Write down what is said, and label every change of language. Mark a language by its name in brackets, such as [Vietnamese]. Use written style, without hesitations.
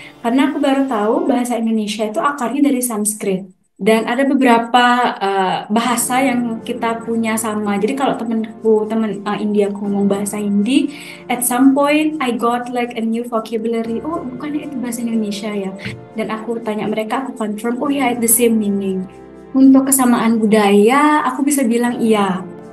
[Indonesian] Karena aku baru tahu bahasa Indonesia itu akarnya dari Sanskrit. Dan ada beberapa bahasa yang kita punya sama. Jadi kalau teman India aku ngomong bahasa Hindi, [English] at some point I got like a new vocabulary. [Indonesian] Oh, bukannya itu bahasa Indonesia ya? Dan aku tanya mereka, aku confirm, oh ya, [English] it's the same meaning. [Indonesian] Untuk kesamaan budaya, aku bisa bilang iya.